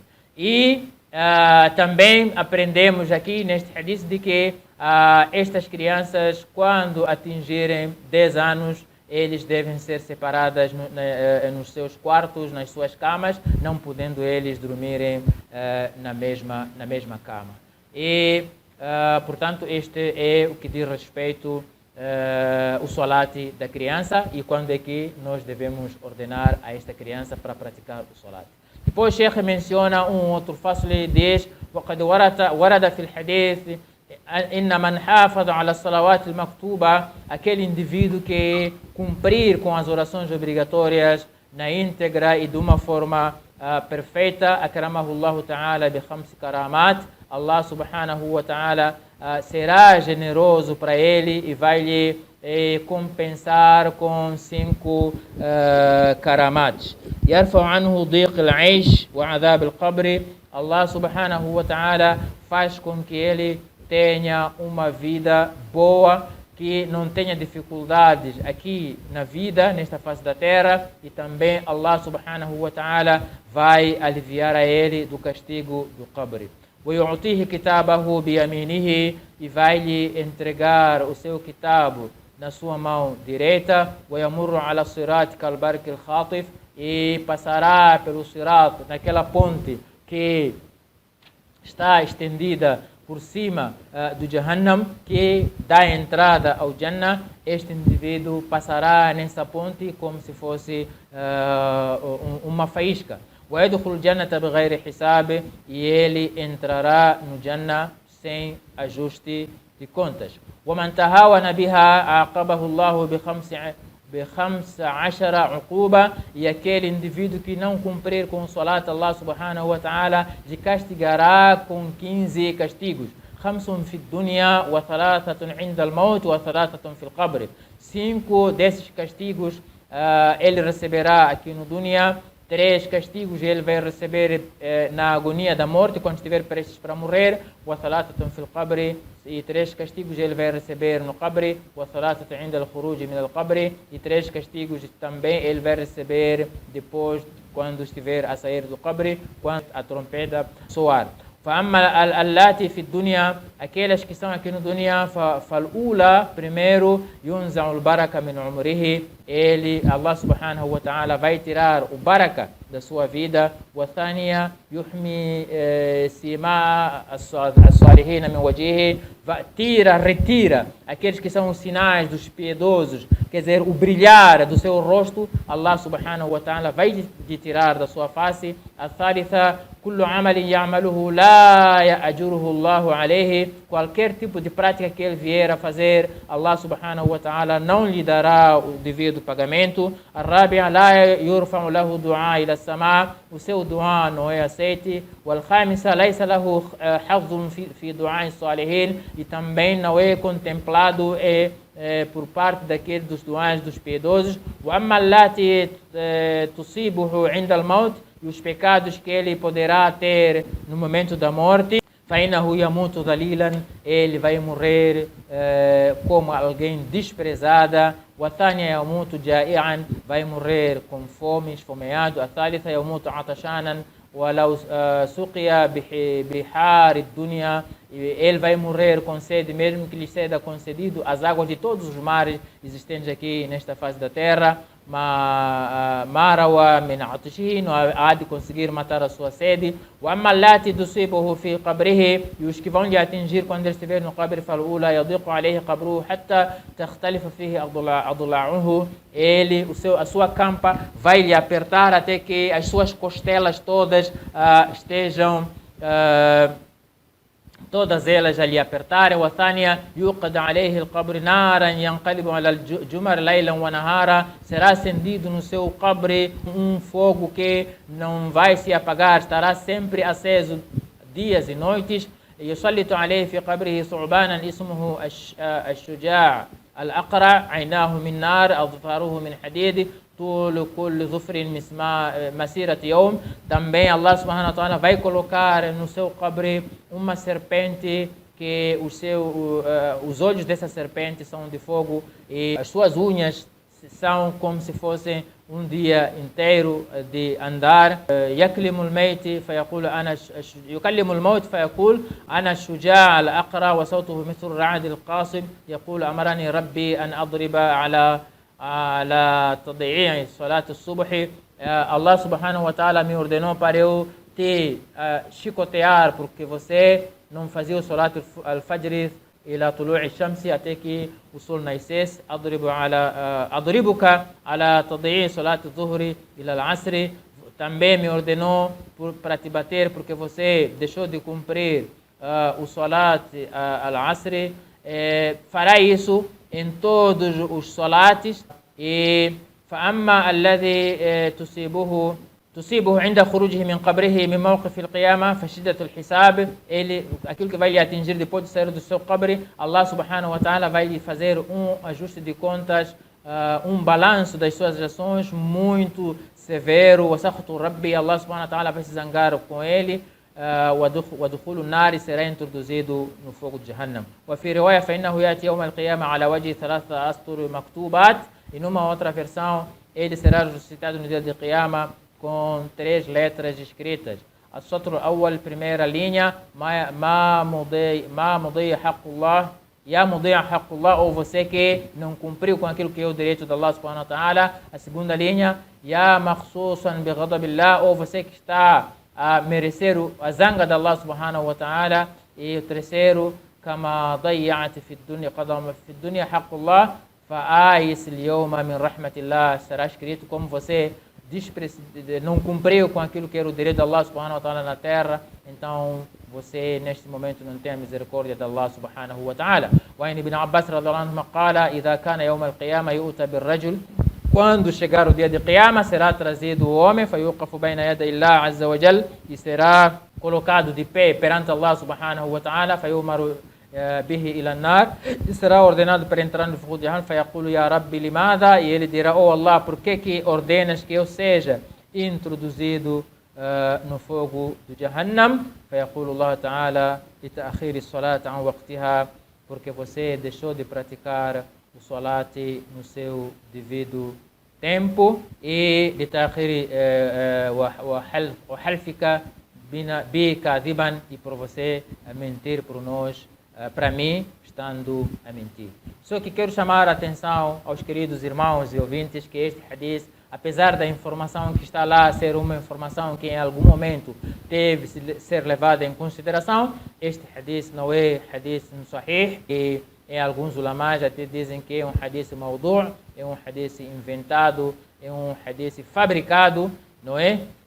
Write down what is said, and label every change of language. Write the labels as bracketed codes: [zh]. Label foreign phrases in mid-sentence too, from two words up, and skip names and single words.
[pt] E também aprendemos aqui neste hadith de que estas crianças, quando atingirem 10 anos, eles devem ser separadas nos seus quartos, nas suas camas, não podendo eles dormirem na mesma cama. E, portanto, este é o que diz respeito o salat da criança e quando é que nós devemos ordenar a esta criança para praticar o salat. Depois o Sheikh menciona outro fasl e diz: [ar] وقد ورد في الحديث إن من حافظ على الصلوات المكتوبة, [pt] aquele indivíduo que cumprir com as orações obrigatórias na íntegra e de uma forma perfeita, [ar] أكرمه الله تعالى بـ5 كرامات, الله سبحانه وتعالى [pt] será generoso para ele e vai lhe compensar com 5 karamat. [ar] يرفع عنه ضيق العيش وعذاب القبر. الله سبحانه وتعالى [pt] faz com que ele tenha uma vida boa, que não tenha dificuldades aqui na vida, nesta face da terra, e também [ar] الله سبحانه وتعالى [pt] vai aliviar a ele do castigo do qabr. [ar] ويعطيه كتابه بيمينه, [pt] e vai lhe entregar o seu kitab na sua mão direita. [ar] ويمر على الصراط كالبرق الخاطف, [pt] e passará pelo sirat, naquela ponte que está estendida por cima do Jahannam, que dá entrada ao Jannah. Este indivíduo passará nessa ponte como se fosse uma faísca. [ar] ويدخل الجنة بغير حساب, [pt] e ele entrará no Jannah sem ajuste de contas. [ar] وَمَنْ تَهَاوَنَ بِهَا عَاقَبَهُ اللَّهُ بِخَمْسَ عَشَرَ عُقُوبَةً. [pt] E aquele indivíduo que não cumprir com o salat, [ar] الله سبحانه وتعالى [pt] de castigará com 15 castigos. [ar] 5 في الدنيا وثلاثة عند الموت وثلاثة في القبر. [pt] 5 desses castigos ele receberá aqui no dunya. 3 castigos ele vai receber na agonia da morte, quando estiver prestes para morrer. [ar] وثلاثة في القبر. [pt] E 3 castigos ele vai receber no qabr. [ar] وثلاثة عند الخروج من القبر. [pt] E 3 castigos também ele vai receber depois, quando estiver a sair do qabr, quando a trompeta soar. [ar] فأما اللاتي في الدنيا, [pt] aquelas que estão aqui no dunya, فالأولى, primeiro, [ar] ينزع البركة من عمره, [pt] ele, [ar] الله سبحانه وتعالى, [pt] vai tirar o baraka da sua vida. [ar] والثانية يحمي سماء الصالحين من وجهه, [pt] retira aqueles que são os sinais dos piedosos, quer dizer, o brilhar do seu rosto, [ar] الله سبحانه وتعالى [pt] vai tirar da sua face. [ar] الثالثة كل عمل يعمله لا يأجره الله عليه, [pt] qualquer tipo de prática que ele vier a fazer, [ar] الله سبحانه وتعالى [pt] não lhe dará o devido pagamento. [ar] الرابعة لا يرفع له دعاء إلى السماء, [pt] o seu dua não é aceite. [ar] والخامسة ليس له حظ في دعاء الصالحين, [pt] e também não é contemplado por parte daqueles dos duas dos piedosos. [ar] وأما اللاتي تصيبه عند الموت, [pt] e os pecados que ele poderá ter no momento da morte, [ar] فإنه يموت ذليلا, [pt] ele vai morrer como alguém desprezada. [ar] والثانية يموت جائعا, [pt] vai morrer com fome, esfomeado. [ar] الثالثة يموت عطشانا ولو سقي بحار الدنيا, [pt] ele vai morrer com sede, mesmo que lhe seja concedido as águas de todos os mares existentes aqui nesta face da terra. [ar] ما روى من عطشه, [pt] não há de conseguir matar a sua sede. [ar] وأما اللاتي تصيبه في قبره, [pt] e os que vão lhe atingir quando ele estiver no qabr, [ar] فالأولى يضيق عليه قبره حتى تختلف فيه أضلاعه, [pt] ele, a sua campa vai lhe apertar até que as suas costelas todas estejam todas elas a lhe apertarem. [ar] والثانية يوقد عليه القبر نارا ينقلب على الجمر ليلا ونهارا, [pt] será acendido no seu qabr fogo que não vai se apagar, estará sempre aceso dias e noites. [ar] يسلط عليه في قبره ثعبانا اسمه الشجاع الأقرع, عيناه من نار أظفاره من حديد طول كل ظفر مسيرة يوم. [pt] Também [ar] الله سبحانه وتعالى [pt] vai colocar no seu qabr uma serpente que os olhos dessa serpente são de fogo e as suas unhas são como se fossem dia inteiro de andar. [ar] يكلم الموت فيقول أنا الشجاع الأقرع وصوته مثل الرعد القاصب يقول أمرني ربي أن أضرب على تضييع صلاة الصبح. الله سبحانه وتعالى [pt] me ordenou para eu te chicotear porque você não fazia o [ar] صلاة الفجر إلى طلوع الشمس, [pt] até que o sol nascesse. [ar] أضربك على تضييع صلاة الظهر إلى العصر, [pt] também me ordenou para te bater porque você deixou de cumprir o [ar] صلاة العصر. [pt] Fará isso em todos os salates. [ar] E فأما الذي تصيبه عند خروجه من قبره من موقف القيامة فشدة الحساب, [pt] ele, aquilo que vai lhe atingir depois de sair do seu qabr, [ar] الله سبحانه وتعالى [pt] vai lhe fazer ajuste de contas, balanço das suas ações muito severo. [ar] وسخط ربي, الله سبحانه وتعالى [pt] vai se zangar com ele. [ar] ودخول النار, [pt] será introduzido no fogo de Jahannam. [ar] وفي رواية فإنه يأتي يوم القيامة على وجه 3 أسطر مكتوبات, [pt] e numa outra versão ele será ressuscitado no dia de Qiyamah com 3 letras escritas. [ar] السطر الأول, [pt] primeira linha, [ar] ما مضي حق الله, يا مضيع حق الله, [pt] ou você que não cumpriu com aquilo que é o direito de [ar] الله سبحانه وتعالى. [pt] A segunda linha, [ar] يا مخصوصا بغضب الله, [pt] ou você que está a merecer a zanga de [ar] الله سبحانه وتعالى. [pt] E o terceiro, [ar] كما ضيعت في الدنيا قدم في الدنيا حق الله فآيس اليوم من رحمة الله, [pt] será escrito como você não cumpriu com aquilo que era o direito de [ar] الله سبحانه وتعالى [pt] na terra, então você neste momento não tem a misericórdia de [ar] الله سبحانه وتعالى. وابن عباس رضي الله عنه قال إذا كان يوم القيامة يؤتى بالرجل, [pt] quando chegar o dia de Qiyamah, será trazido o homem, [ar] فيوقف بين يدي الله عز وجل, [pt] e será colocado de pé perante [ar] الله سبحانه وتعالى, فيؤمر به إلى نار, [pt] e será ordenado para entrar no fogo de Jahannam, [ar] فيقول يا رب لماذا, [pt] e ele dirá, oh Allah, por que ordenas que eu seja introduzido no fogo do Jahannam? [ar] فيقول الله تعالى لتأخير صلاة عن وقتها, [pt] porque você deixou de praticar o salat no seu devido tempo, e [ar] لتأخير وحلفك بي كاذبا, [pt] e por você mentir por nós, para mim, estando a mentir. Só que quero chamar a atenção aos queridos irmãos e ouvintes que este hadith, apesar da informação que está lá ser uma informação que em algum momento deve ser levada em consideração, este hadith não é [ar] حديث صحيح, [pt] e em alguns ulamás até dizem que é um [ar] حديث موضوع', [pt] é um hadith inventado, é um hadith fabricado, não é?